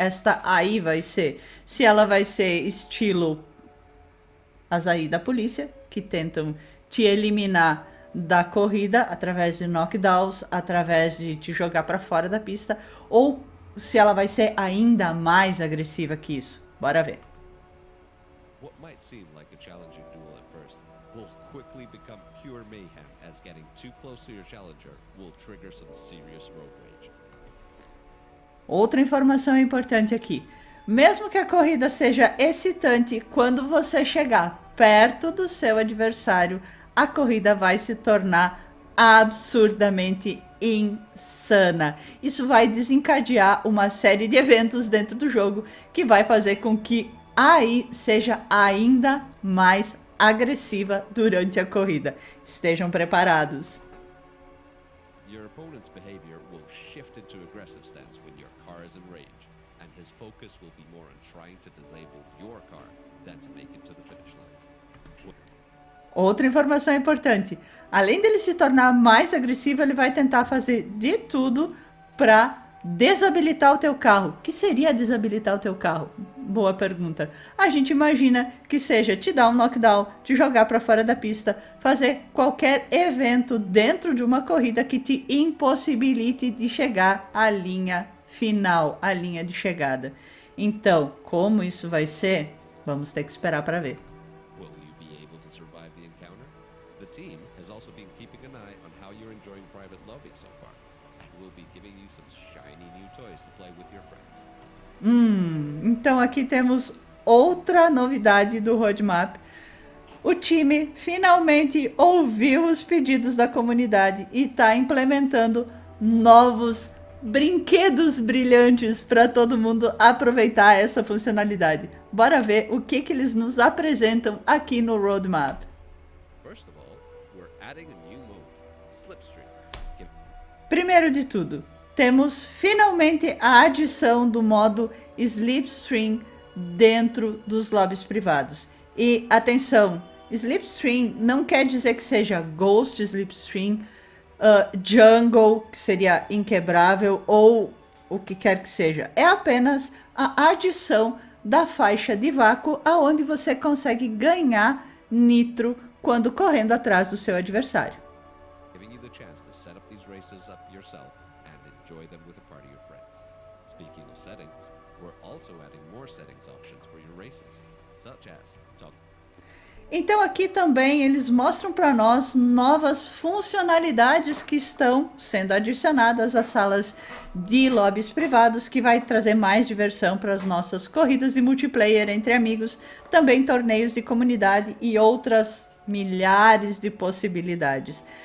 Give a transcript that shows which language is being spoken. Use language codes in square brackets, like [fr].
[pt] Esta AI vai ser. Se ela vai ser estilo as AI da polícia, que tentam te eliminar da corrida através de knockdowns, através de te jogar para fora da pista, ou se ela vai ser ainda mais agressiva que isso. Bora ver. [en] What might seem like a challenging duel at first will quickly become pure mayhem as getting too close to your challenger will trigger some serious road rage. [pt] Outra informação importante aqui. Mesmo que a corrida seja excitante, quando você chegar perto do seu adversário, a corrida vai se tornar absurdamente insana. Isso vai desencadear uma série de eventos dentro do jogo que vai fazer com que a AI seja ainda mais agressiva durante a corrida. Estejam preparados. [en] Your opponent's behavior will shift into aggressive stance when your car is in rage, and his focus will be more on trying to disable your car than to make it to the finish line. [pt] Outra informação importante, além dele se tornar mais agressivo, ele vai tentar fazer de tudo para desabilitar o teu carro. O que seria desabilitar o teu carro? boa pergunta. A gente imagina que seja te dar um knockdown, te jogar para fora da pista, fazer qualquer evento dentro de uma corrida que te impossibilite de chegar à linha final, à linha de chegada. Então, como isso vai ser? Vamos ter que esperar para ver. [en] Will you be able to survive the encounter? The team has also been keeping an eye on how you're enjoying private lobby so far, and will be giving you some shiny new toys to play with your friends. [pt] Então aqui temos outra novidade do roadmap. O time finalmente ouviu os pedidos da comunidade e está implementando novos brinquedos brilhantes para todo mundo aproveitar essa funcionalidade. Bora ver o que eles nos apresentam aqui no roadmap. [en] First of all, we're adding a new mode, Slipstream. [pt] Primeiro de tudo, temos finalmente a adição do modo Slipstream dentro dos lobbies privados. E atenção, Slipstream não quer dizer que seja Ghost Slipstream, Jungle, que seria inquebrável, ou o que quer que seja. É apenas a adição da faixa de vácuo, aonde você consegue ganhar nitro quando correndo atrás do seu adversário. [en] Giving you the chance to set up these races up yourself and enjoy them with a party of friends. Speaking of settings, we're also adding more settings options for your races, such as toggle. [pt] Então aqui também eles mostram para nós novas funcionalidades que estão sendo adicionadas às salas de lobbies privados, que vai trazer mais diversão para as nossas corridas de multiplayer entre amigos, também torneios de comunidade e outras milhares de possibilidades.